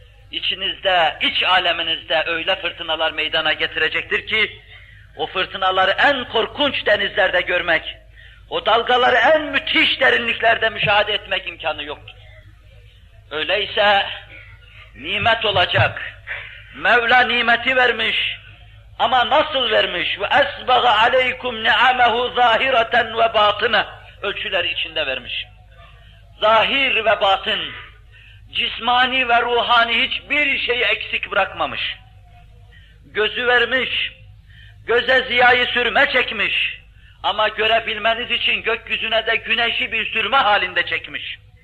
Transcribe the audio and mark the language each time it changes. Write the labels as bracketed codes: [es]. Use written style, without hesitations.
[tr] içinizde, iç aleminizde öyle fırtınalar meydana getirecektir ki, o fırtınaları en korkunç denizlerde görmek, o dalgaları en müthiş derinliklerde müşahede etmek imkanı yoktur. Öyleyse nimet olacak. Mevla nimeti vermiş ama nasıl vermiş? [ar] وَاَسْبَغَ عَلَيْكُمْ نِعَمَهُ ظَاهِرَةً وَبَاطِنَ [tr] Ölçüleri içinde vermiş. Zahir ve batın, cismani ve ruhani hiçbir şeyi eksik bırakmamış. Gözü vermiş, göze ziyayı sürme çekmiş ama görebilmeniz için gökyüzüne de güneşi bir sürme halinde çekmiş.